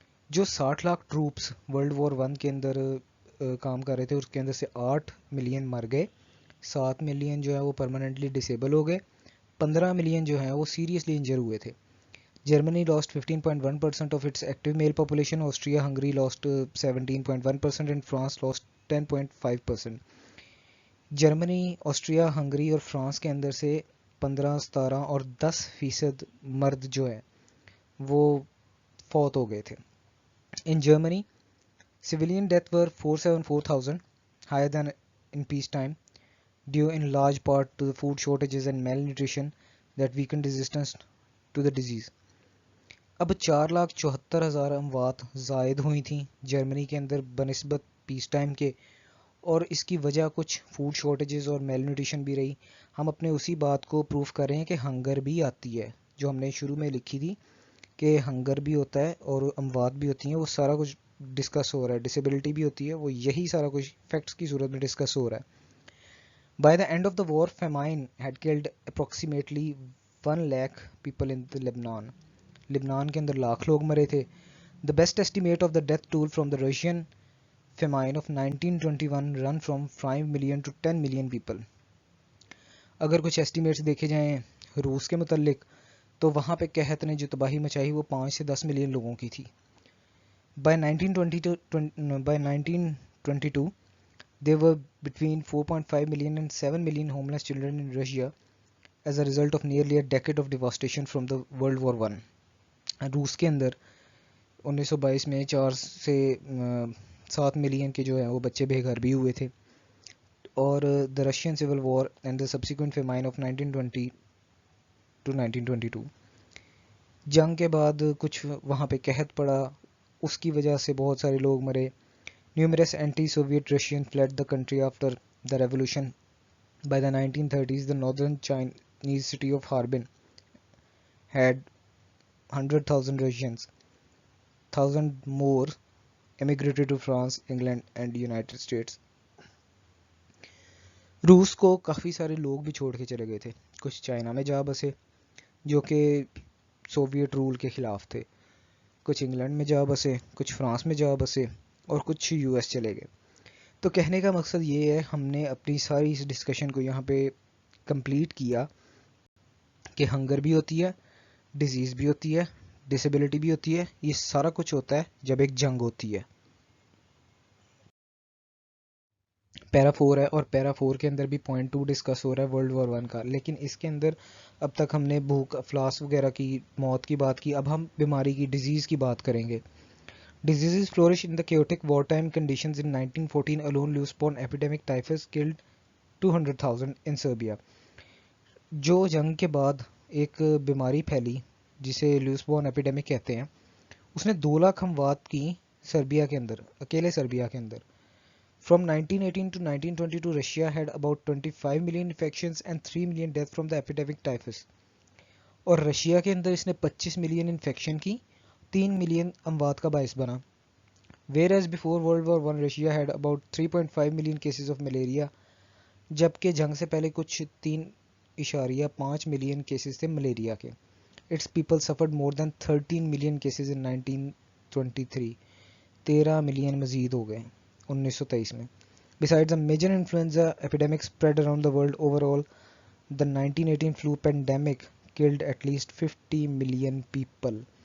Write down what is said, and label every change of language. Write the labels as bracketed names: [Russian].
[Urdu] جو 60 lakh troops world war 1 کے اندر کام کر رہے تھے اس کے اندر سے 8 ملین مر گئے, 7 ملین جو ہے وہ پرماننٹلی ڈسیبل ہو گئے, 15 ملین جو ہیں وہ سیریسلی انجر ہوئے تھے. [English] Germany lost 15.1% of its active male population, Austria-Hungary lost 17.1% and France lost 10.5%. [Urdu] Germany, Austria, Hungary اور فرانس کے اندر سے 15, 17 اور 10% مرد جو ہے وہ فوت ہو گئے تھے. [English] In Germany, civilian deaths were 474,000, higher than in peacetime, due in large part to the food shortages and malnutrition that weakened resistance to the disease. [Urdu] اب 4,74,000 اموات زائد ہوئی تھیں جرمنی کے اندر بنسبت پیس ٹائم کے, اور اس کی وجہ کچھ فوڈ شارٹیجز اور میل نیوٹریشن بھی رہی. ہم اپنے اسی بات کو پروف کر رہے ہیں کہ ہنگر بھی آتی ہے, جو ہم نے شروع میں لکھی تھی کہ ہنگر بھی ہوتا ہے اور اموات بھی ہوتی ہیں, وہ سارا کچھ ڈسکس ہو رہا ہے. ڈسیبلٹی بھی ہوتی ہے, وہ یہی سارا کچھ فیکٹس کی صورت میں ڈسکس ہو رہا ہے. [English] By the end of the war, famine had killed approximately 1 lakh people in Lebanon. [Urdu] لبنان کے اندر لاکھ لوگ مرے تھے. [English] The best estimate of the death toll from the Russian famine of 1921 run from 5 million to 10 million people. [Urdu] اگر کچھ estimates دیکھے جائیں روس کے متعلق تو وہاں پہ قحط نے جو تباہی مچائی وہ 5 سے 10 ملین لوگوں کی تھی. [English] By 1922, there were between 4.5 million and 7 million homeless children in Russia as a result of nearly a decade of devastation from the World War I. [Urdu] روس کے اندر 1922 میں 4 سے 7 ملین کے جو ہیں وہ بچے بے گھر بھی ہوئے تھے. اور [English] the Russian Civil War and the subsequent famine of 1920 to 1922. [Urdu] جنگ کے بعد کچھ وہاں پہ قحط پڑا, اس کی وجہ سے بہت سارے لوگ مرے. [English] Numerous anti-Soviet Russians fled the country after the revolution. By the 1930s, the northern Chinese city of Harbin had 100,000 Russians. 1,000 more emigrated to France, England and United States. [Urdu] روس کو کافی سارے لوگ بھی چھوڑ کے چلے گئے تھے. کچھ چائنا میں جا بسے جو کہ سوویٹ رول کے خلاف تھے, کچھ انگلینڈ میں جا بسے, کچھ فرانس میں جا بسے, اور کچھ یو ایس چلے گئے. تو کہنے کا مقصد یہ ہے, ہم نے اپنی ساری اس ڈسکشن کو یہاں پہ کمپلیٹ کیا کہ ہنگر بھی ہوتی ہے, ڈیزیز بھی ہوتی ہے, ڈسیبلٹی بھی ہوتی ہے. یہ سارا کچھ ہوتا ہے جب ایک جنگ ہوتی ہے. پیرا 4 ہے, اور پیرا 4 کے اندر بھی پوائنٹ 2 ڈسکس ہو رہا ہے ورلڈ وار 1 کا. لیکن اس کے اندر اب تک ہم نے بھوک, افلاس وغیرہ کی, موت کی بات کی. اب ہم بیماری کی, ڈیزیز کی بات کریں گے. [English] Diseases flourish in the chaotic wartime conditions. In 1914 alone, loose-born epidemic typhus killed 200,000 in Serbia. [Urdu] جو جنگ کے بعد ایک بیماری پھیلی جسے لوس بورن ایپیڈیمک کہتے ہیں, اس نے 2 لاکھ اموات کی سربیا کے اندر, اکیلے سربیا کے اندر. [English] From 1918 to 1922, Russia had about 25 million infections and 3 million deaths from the epidemic typhus. [Urdu] اور رشیا کے اندر اس نے 25 ملین انفیکشن کی, 3 ملین اموات کا باعث بنا. [English] Whereas before World War I, Russia had about 3.5 million cases of malaria. [Urdu] جبکہ جنگ سے پہلے کچھ 3.5 ملین کیسز تھے ملیریا کے. [English] Its people suffered more than 13 million cases in 1923. [Urdu] 13 million مزید ہو گئے 1923 میں. [English] Besides a major influenza epidemic spread around the world, overall, the 1918 flu pandemic killed at least 50 million people.